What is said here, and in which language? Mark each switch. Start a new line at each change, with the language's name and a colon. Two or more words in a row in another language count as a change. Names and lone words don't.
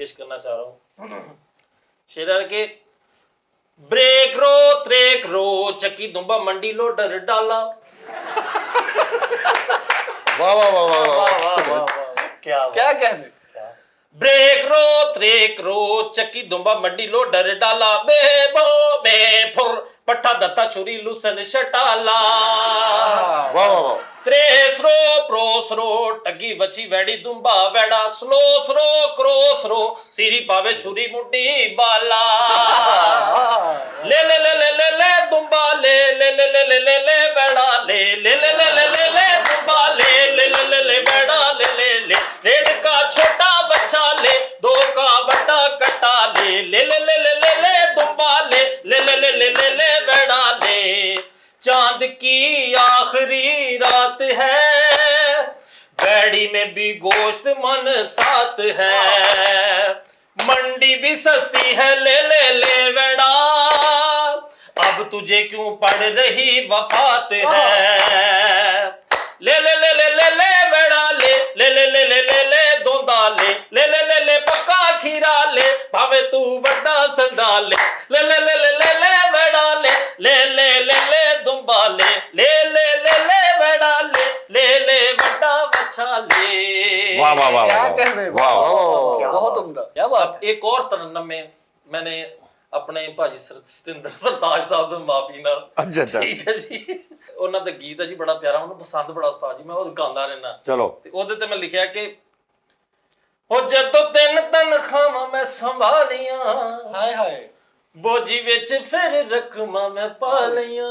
Hindi: पेश करना चाह रहा हूँ शेर के ब्रेक रो त्रेक रो चक्की दुम्बा मंडी लो डर डाला वाह वाह वाह वाह वाह वाह वाह वाह वाह, क्या बात। क्या कह रहे हैं। ब्रेक रो त्रेक रो चक्की दुम्बा मंडी लो डर डाला बे बो बे फुर पट्ठा दत्ता छुरी लुसन शटाला वाह वाह वाह त्रेसरो प्रोसरो टगी वची वैडी दुम्बा वैड़ा स्लोसरो क्रोसरो सीरी पावे छुरी मुड्डी बाला ले ले ले ले ले ले दुम्बा ले ले ले ले ले ले ले वैड़ा ले ले ले ले ले ले ले दुम्बा ले ले ले ले ले वैड़ा ले ले ले रेड का छोटा बच्चा ले दो का बड़ा कट्टा ले ले ले ले ले ले ले दुम्बा ले ले ले ले ले ले ले वैड़ा ले चांद की आखिरी रात है वैड़ी में भी गोश्त मन साथ है मंडी भी सस्ती है ले ले ले वैड़ा अब तुझे क्यों पड़ रही वफात है ले ले ले ले ले ले वैड़ा ले ले ले ले ले ले ले दोंदा ले ले ले ले ले पक्का खीरा ले भावे तू बड़ा संडा ले ले ले ले ले ले ले वैड़ा ले ले ले ले ले दुम्बा ले ले ले ले ले वैड़ा ले ले ले बड़ा बच्चा ले वाह वाह वाह क्या वाह कह रहे हैं। वाह वाह, बहुत उम्दा, क्या बात अब एक और तरन्नुम में मैंने अपने
Punjabi: ਭਾਜੀ ਸਤਿੰਦਰ ਸਰਤਾਜ ਸਾਹਿਬ ਤੋਂ ਮਾਫੀ ਨਾਲ
Hindi: अच्छा अच्छा
Punjabi: ਠੀਕ ਹੈ ਜੀ ਉਹਨਾਂ ਦਾ ਗੀਤ ਹੈ ਜੀ ਬੜਾ ਪਿਆਰਾ ਮੈਨੂੰ ਪਸੰਦ ਬੜਾ ਉਸਤਾਦ ਜੀ ਮੈਂ ਉਹ ਗਾਉਂਦਾ ਰਹਿਣਾ
Hindi: चलो
Punjabi: ਤੇ ਉਹਦੇ ਤੇ ਮੈਂ ਲਿਖਿਆ ਕਿ ਉਹ ਜਦੋਂ ਤਿੰਨ ਤਨਖਾਹਾਂ ਮੈਂ ਸੰਭਾਲੀਆਂ
Hindi: हाय हाय
Punjabi: ਬੋਝੀ ਵਿੱਚ ਫਿਰ ਰਕਮਾਂ ਮੈਂ ਪਾ ਲਈਆਂ